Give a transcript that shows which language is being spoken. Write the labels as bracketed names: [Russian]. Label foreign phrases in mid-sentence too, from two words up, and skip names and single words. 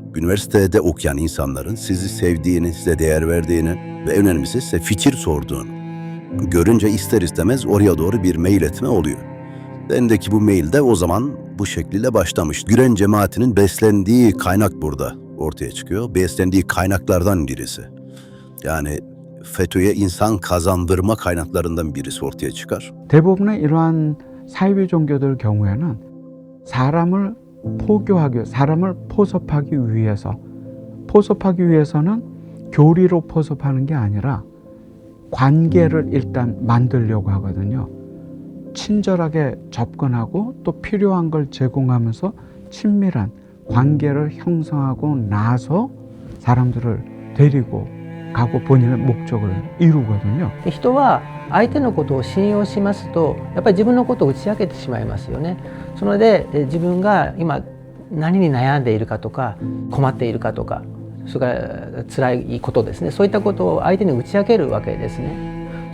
[Turkish] Üniversitede okuyan insanların sizi sevdiğini, size değer verdiğini ve en önemlisi size fikir sorduğunu görünce ister istemez oraya doğru bir mail etme oluyor. Bendeki bu mail de o zaman bu şekliyle başlamış. Gülen cemaatinin beslendiği kaynak burada ortaya çıkıyor. Beslendiği kaynaklardan birisi. Yani FETÖ'ye insan kazandırma kaynaklarından birisi ortaya çıkar. [Korean] 대부분의 이러한 사이비 종교들 경우에는 사람을 포교하기, 사람을 포섭하기 위해서는 교리로 포섭하는 게 아니라 관계를 일단 만들려고 하거든요. 친절하게 접근하고 또 필요한 걸 제공하면서 친밀한 관계를 형성하고 나서 사람들을 데리고 가고 본인의 목적을 이루거든요. [Japanese] 人は相手のことを信用しますとやっぱり自分のことを打ち明けてしまいますよね。そので自分が今何に悩んでいるかとか困っているかとかそれから辛いことですね、そういったことを相手に打ち明けるわけですね。